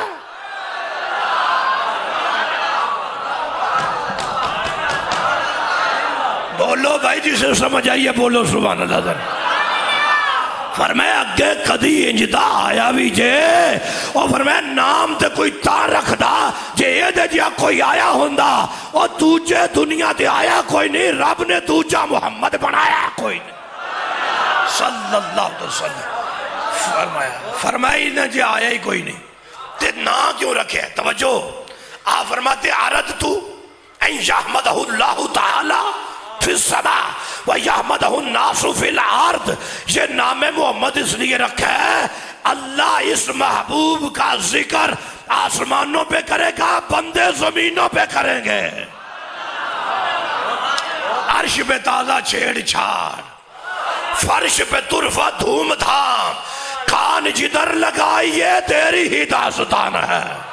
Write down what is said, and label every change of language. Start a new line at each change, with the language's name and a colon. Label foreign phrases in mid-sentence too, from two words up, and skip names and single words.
Urdu: بولو بھائی جسے سمجھ آئی ہے بولو سبحان اللہ.
Punjabi: فرمایا اگے کدی ایہجا آیا بھی جے، اور فرمایا نام تاں کوئی تاں رکھدا جے ایہ جیہا کوئی آیا ہوندا، اور دوجے دنیا تے آیا کوئی نہیں، رب نے دوجا محمد بنایا کوئی نہیں, रब ने दूजा मुहम्मद बनाया कोई नहीं
Arabic: صلى الله عليه وسلم.
Punjabi: فرمایا انہیں جے آیا ہی کوئی نہیں تے ناں کیوں رکھے? توجہ، آ فرماتے ارد توں اے
Arabic: يحمده الله تعالى في السماء ويحمده الناس في الأرض.
Urdu: یہ نام محمد اس لیے رکھا ہے اللہ اس محبوب کا ذکر آسمانوں پہ کرے گا، بندے زمینوں پہ کریں گے. عرش پہ تازہ چھیڑ چھاڑ، فرش پہ طرفہ دھوم دھام، کان جدھر لگائیے تیری ہی داستان ہے.